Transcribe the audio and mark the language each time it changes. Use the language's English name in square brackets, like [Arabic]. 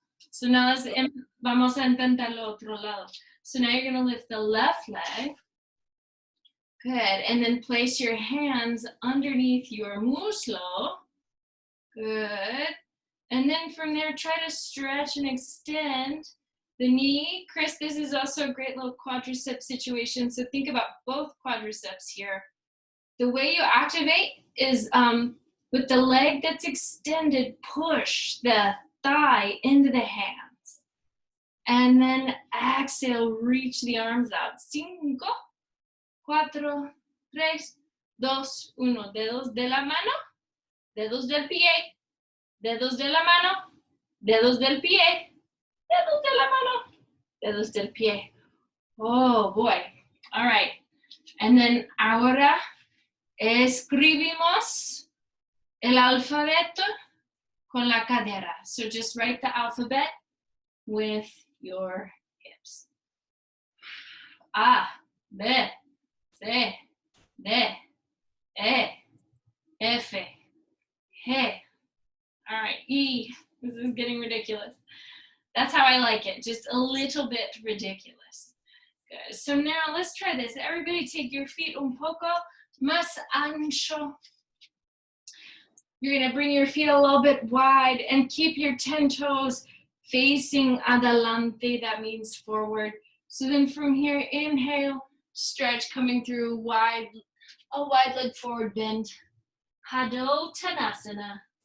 [English] So now [Spanish] vamos a intentar lo otro lado. [English] So now you're going to lift the left leg. Good. And then place your hands underneath your muslo. Good. And then from there, try to stretch and extend the knee. Chris, this is also a great little quadricep situation. So think about both quadriceps here. The way you activate is with the leg that's extended, push the thigh into the hands. And then exhale, reach the arms out. 5, 4, 3, 2, 1. [Spanish] Dedos de la mano, dedos del pie, dedos de la mano, dedos del pie, dedos de la mano, dedos del pie. [English] Oh boy. All right. And then [Spanish] ahora escribimos el alfabeto con la cadera. [English] So just write the alphabet with your hips. A, B, C, D, E, F, G. All right, E. This is getting ridiculous. That's how I like it, just a little bit ridiculous. Good. So now let's try this. Everybody take your feet [Spanish] un poco más ancho. [English] You're gonna bring your feet a little bit wide and keep your 10 toes facing adelante. That means forward. So then from here, inhale, stretch coming through wide, a wide leg forward bend. Padottanasana.